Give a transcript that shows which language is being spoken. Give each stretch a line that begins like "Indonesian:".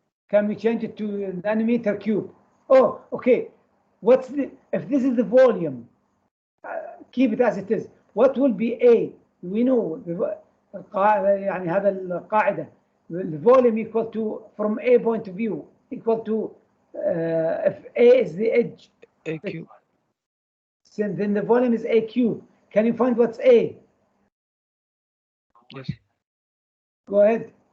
English: Can we change it to nanometer cube? Oh, okay. What's the, if this is the volume, keep it as it is. What will be A? We know
Arabic: يعني هذا القاعدة.
English: The volume equal to, from A point of view, equal to if A is the edge, A cube. then the volume is A cube. Can you find what's A? Yes. Go ahead.